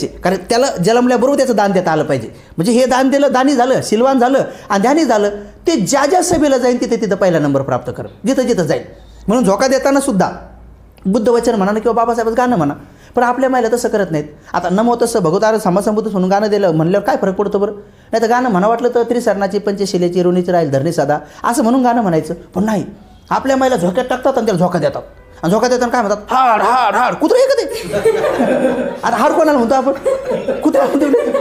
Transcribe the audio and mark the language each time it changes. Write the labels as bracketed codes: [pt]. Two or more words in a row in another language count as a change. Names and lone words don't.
[mr] कारण त्याला जन्मल्याबरोबर त्याचं दान देता आलं पाहिजे. म्हणजे हे दान दिलं, दानी झालं, शिलवान झालं आणि ध्यानी झालं. ते ज्या ज्या सभेला जाईल तिथं पहिला नंबर प्राप्त कर, जिथं जाईल. म्हणून झोका देताना सुद्धा बुद्ध वचन म्हणा किंवा बाबासाहेबच गाणं म्हणा. पण आपल्या महिला तसं करत नाहीत. आता [pi] नमो तसं भगवतो आरहतो सम्मा संबुद्धस्स [mr] म्हणून गाणं दिलं म्हणल्यावर काय फरक पडतो बरं? नाही तर गाणं म्हणा वाटलं तर त्रिसरणाची पंचशिलेची ऋणीची राहील धरणी सदा असं म्हणून गाणं म्हणायचं. पण नाही, आपल्या महिला झोक्यात टाकतात आणि त्याला झोका देतात. आणि झोका देताना काय म्हणतात? हाड हाड हाड कुत्रा आहे का ते? आता हाड कोणाला म्हणतो आपण? कुत्रा म्हणतो.